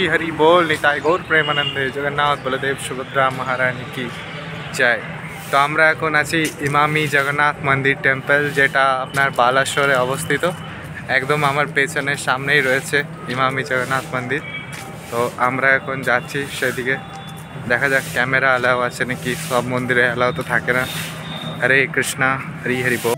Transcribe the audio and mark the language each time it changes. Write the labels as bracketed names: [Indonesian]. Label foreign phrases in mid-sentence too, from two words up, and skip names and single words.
[Hindi] हरि बोल, निताई गौर प्रेमानंदे, जगन्नाथ बलदेव सुभद्रा महारानी की जय। [Bangla] তো আমরা এখন আছি ইমামি জগন্নাথ মন্দির টেম্পল, যেটা আপনার বালেশ্বরে অবস্থিত। একদম আমার পেছনের সামনেই রয়েছে ইমামি জগন্নাথ মন্দির। তো আমরা এখন যাচ্ছি সেদিকে। দেখা যাক [English] camera allow [Bangla] আছে নাকি। সব মন্দিরে অ্যালাউ তো থাকে না। হরে কৃষ্ণা হরি হরি বল।